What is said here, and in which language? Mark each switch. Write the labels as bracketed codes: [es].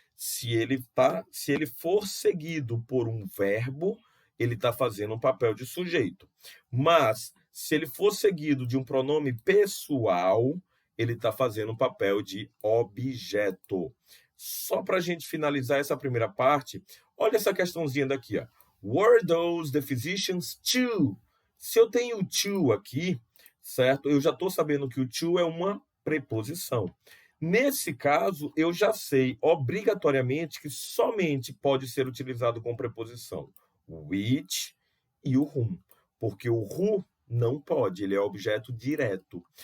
[pt] Se ele for seguido por um verbo, ele está fazendo um papel de sujeito. Mas, se ele for seguido de um pronome pessoal, ele está fazendo um papel de objeto. Só para a gente finalizar essa primeira parte, olha essa questãozinha daqui, ó. [en] Were those the physicians to? [pt] Se eu tenho to aqui, certo? Eu já estou sabendo que o to é uma preposição. Nesse caso, eu já sei obrigatoriamente que somente pode ser utilizado com preposição o which e o whom, porque o who não pode, ele é objeto direto.